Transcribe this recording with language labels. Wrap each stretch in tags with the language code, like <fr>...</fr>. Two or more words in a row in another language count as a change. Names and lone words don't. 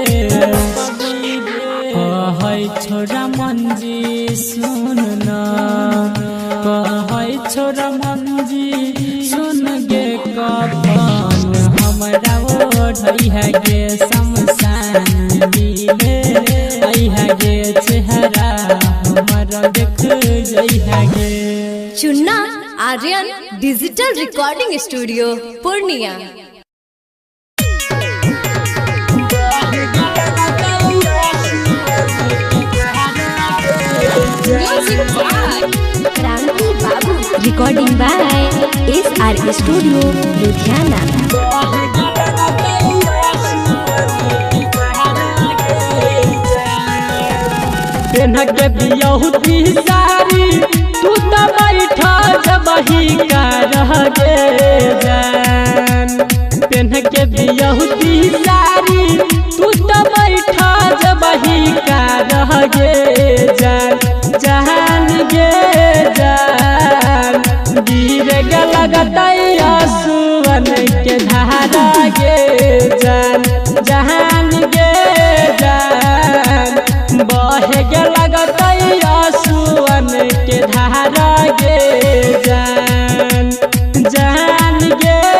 <anp>कहै छोरा मंजी सुन ना कहै छोरा मंजी सुन गे कफन हमरा ओढ़ई है गे शमशान मिले आई है गे चेहरा हमरा देख जई है गे</anp> <en>चुन्ना आर्यन Digital Recording Studio पूर्णिया। क्रांति बाबू Recording by SR Studio लुधियाना।</en> <anp>पेन्ह के बियहुती सारी तू तो बैठा जबही का रह गे जान पेन्ह के बियहुती सारी तू तो बैठा जबही का रह गे जान जहान गे जान गिर गे लगतई आंसुअन के धारा गे जान जहान गे जान बहे गे लगतई आंसुअन के धारा गे जान जान गे</anp>